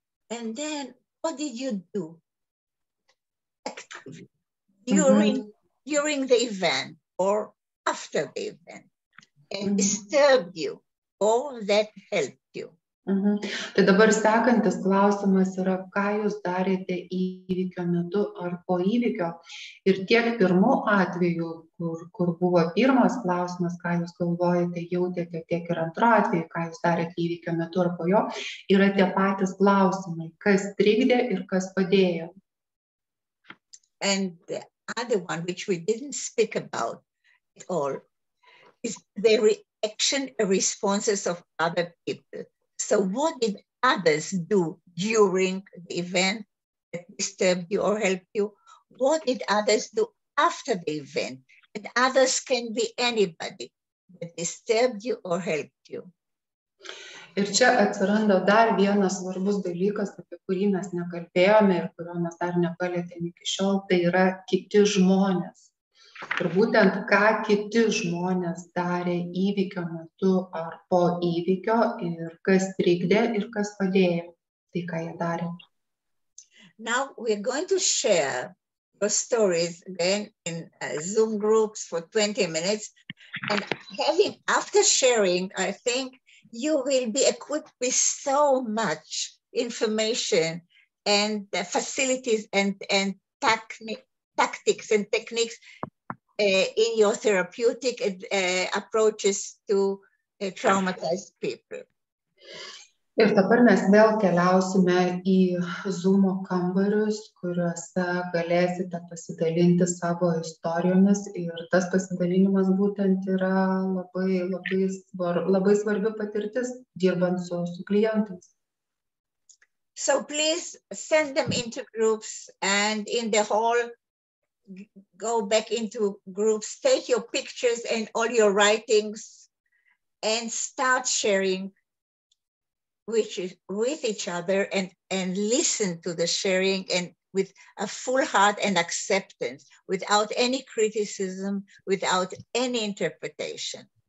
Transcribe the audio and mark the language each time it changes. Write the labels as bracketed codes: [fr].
[en] And then what did you do actively during the event or after the event and disturbed you or that helped you? [lt] Tai dabar sekantis klausimas yra, ką jūs darėte įvykio metu ar po įvykio. Ir tiek pirmu atveju, kur buvo pirmas klausimas, ką jūs galvojate, jautėte, tiek ir antru atveju, ką jūs darėte įvykio metu ar po jo, yra tie patys klausimai, kas trikdė ir kas padėjo. [en] And the other one, which we didn't speak about at all, is the reaction and responses of other people. So what did others do during the event that disturbed you or helped you? What did others do after the event? And others can be anybody that disturbed you or helped you. [lt] Ir čia atsiranda dar vienas svarbus dalykas, apie kurį mes nekalbėjome ir kurio mes dar nepalietėme iki šiol, tai yra kiti žmonės. Ir būtent ką kiti žmonės darė įvykio metu ar po įvykio ir kas trikdė ir kas padėjo. Tai ką jie darė. [en] Now we're going to share your stories again in Zoom groups for 20 minutes. And after sharing, I think you will be equipped with so much information and facilities and tactics and techniques in your therapeutic approaches to traumatized people. [lt] Ir dabar mes vėl keliausime į Zoom kambarius, kuriuose galėsite pasidalinti savo istorijomis. Ir tas pasidalinimas būtent yra labai svarbi patirtis dirbant su klientais. [en] So please send them into groups and in the hall, go back into groups, take your pictures and all your writings and start sharing with each other and listen to the sharing and with a full heart and acceptance, without any criticism, without any interpretation.